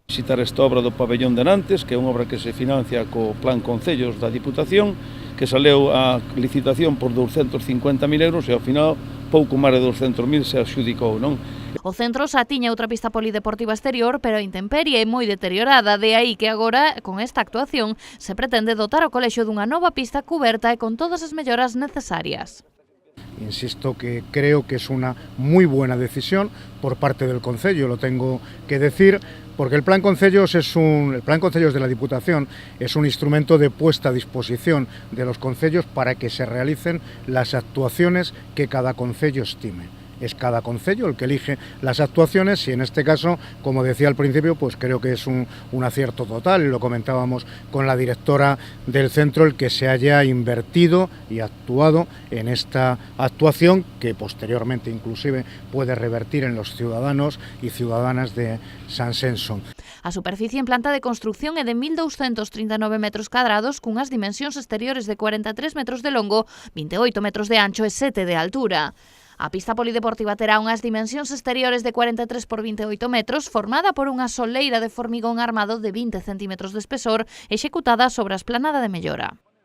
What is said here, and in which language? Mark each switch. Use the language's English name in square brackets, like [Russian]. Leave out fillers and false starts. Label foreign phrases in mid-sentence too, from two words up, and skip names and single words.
[Galician] Visitar esta obra do pabellón de Nantes, que é unha obra que se financia co Plan Concellos da Diputación, que saleu a licitación por 250.000 euros e ao final pouco máis de 200.000 se adxudicou, non? O centro xa tiña outra pista polideportiva exterior, pero a intemperie é moi deteriorada, de aí que agora, con esta actuación, se pretende dotar o colexio dunha nova pista cuberta e con todas as melloras necesarias. [Spanish] Insisto que creo que es una muy buena decisión por parte del Concello, lo tengo que decir, porque el Plan Concellos de la Diputación es un instrumento de puesta a disposición de los concellos para que se realicen las actuaciones que cada concello estime. Es cada concello el que elige las actuaciones y en este caso, como decía al principio, pues creo que es un acierto total, y lo comentábamos con la directora del centro, el que se haya invertido y actuado en esta actuación que posteriormente inclusive puede revertir en los ciudadanos y ciudadanas de Sanxenxo. [Galician] A superficie en planta de construcción é de 1.239 metros cadrados cunhas dimensións exteriores de 43 metros de longo, 28 metros de ancho e 7 de altura. A pista polideportiva terá unhas dimensións exteriores de 43 por 28 metros, formada por unha soleira de formigón armado de 20 centímetros de espesor, executada sobre a esplanada de Mellora.